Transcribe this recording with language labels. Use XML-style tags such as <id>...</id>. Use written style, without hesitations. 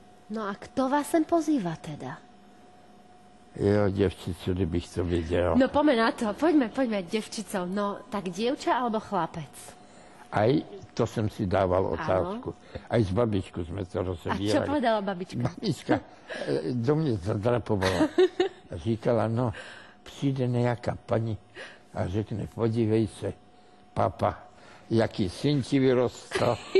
<sk>No a kto vás sem pozýva teda?</sk> <cs>Jo, děvčico, kdybych to věděl.</cs> <sk>No poďme na to, poďme, devčico. No, tak dievča alebo chlapec?</sk> <cs>Aj to jsem si dával otázku. Aj s babičkou jsme to rozebírali.</cs> <sk>A čo povedala babička?</sk> <cs>Babička do mě zadrapovala. A říkala, no, přijde nejaká paní a řekne, podívej se, papa, jaký syn ti vyrostl.</cs>